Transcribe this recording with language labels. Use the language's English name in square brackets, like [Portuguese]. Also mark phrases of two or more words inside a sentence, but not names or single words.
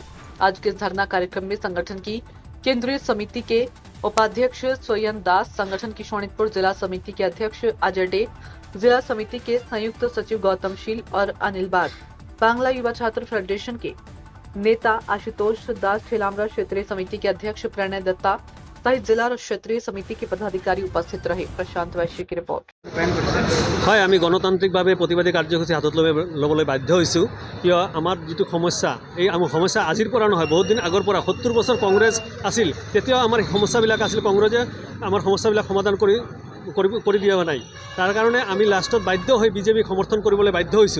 [Hindi] आज के इस धरना कार्यक्रम में संगठन की केंद्रीय समिति के उपाध्यक्ष सोयन दास, संगठन की शोणितपुर जिला समिति के अध्यक्ष अजय डे, जिला समिति के संयुक्त सचिव गौतम शील और अनिल बाग, बांग्ला युवा छात्र फेडरेशन के नेता आशुतोष दास, थिलामरा क्षेत्रीय समिति के अध्यक्ष प्रणय दत्ता सहित जिला और क्षेत्रीय समिति के पदाधिकारी उपस्थित रहे। प्रशांत वैश्य की रिपोर्ट। [Assamese] হয়, আমি গণতান্ত্রিকভাৱে প্ৰতিবাদী কাৰ্যসূচী হাতত ল'বলৈ বাধ্য হৈছোঁ। কিয় আমাৰ যিটো সমস্যা, এই আমাৰ সমস্যা আজিৰ পৰা নহয়, বহুত দিন আগৰ পৰা 70 বছৰ কংগ্ৰেছ আছিল, তেতিয়াও আমাৰ সমস্যাবিলাক আছিল। কংগ্ৰেছে আমাৰ সমস্যাবিলাক সমাধান কৰি দিয়া নাই। তাৰ কাৰণে আমি লাষ্টত বাধ্য হৈ বিজেপিক সমৰ্থন কৰিবলৈ বাধ্য হৈছোঁ।